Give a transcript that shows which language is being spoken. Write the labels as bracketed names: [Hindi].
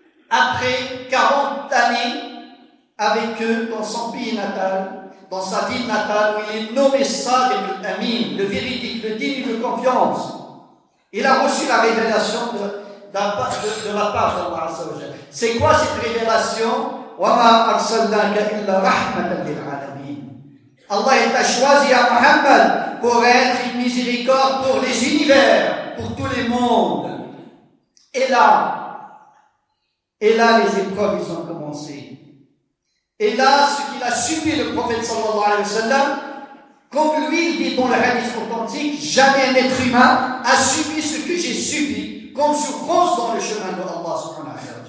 [French] Après 40 années avec eux dans son pays natal, dans sa ville natale, où il est nommé Sadiq al-Amin, le véridique, le digne de confiance. Il a reçu la révélation de la part d'Allah Azza wa Jalla. C'est quoi cette révélation ? [Arabic] وَمَا أَرْسَلْنَاكَ إِلَّا رَحْمَةً لِلْعَالَمِينَ. [French] Allah t'a choisi à Muhammad pour être une miséricorde pour les univers, pour tous les mondes. Et là, les épreuves, ils ont commencé. Et là, ce qu'il a subi le prophète sallallahu alayhi wa sallam, comme lui, il dit dans le hadith authentique, jamais un être humain a subi ce que j'ai subi comme souffrance dans le chemin de Allah sallallahu alayhi wa sallam.